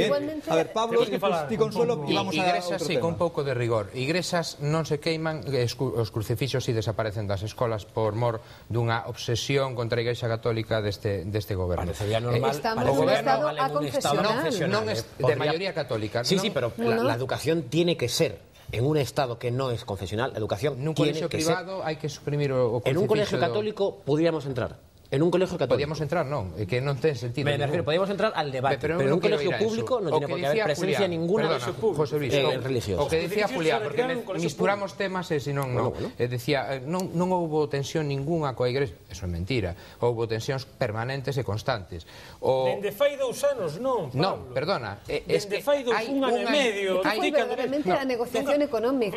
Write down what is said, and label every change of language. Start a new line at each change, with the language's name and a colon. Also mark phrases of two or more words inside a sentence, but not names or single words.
Galician: A ver, Pablo, ti Consuelo, e vamos a igrexas, sí, con pouco de rigor. Igrexas non se queiman, os crucifixos si desaparecen das escolas por mor dunha obsesión contra a Igrexa Católica deste goberno.
Spanish: Parecería normal. Estamos en un estado aconfesional.
Galician: Non é de maioría católica.
Spanish: Sí, pero la educación tiene que ser en un Estado que no es confesional, la educación tiene que ser... En un colegio privado
Galician: hai que suprimir o crucifixo...
Spanish: En un colegio católico podríamos entrar. En un colegio católico. Podíamos entrar,
Galician: non, é que non ten sentido.
Spanish: Me refiero, podíamos entrar al debate, pero en un colegio público non tiene por qué haber presencia ninguna religiosa.
Galician: O que decía Julián, porque misturamos temas e senón non. Decía, non houbo tensión ninguna coa Igrexa, eso é mentira. Houbo tensións permanentes e constantes. Dende fai 2 anos, non, Pablo. Non, perdona. Dende fai 1 ano e medio. Foi verdadeiramente a negociación económica.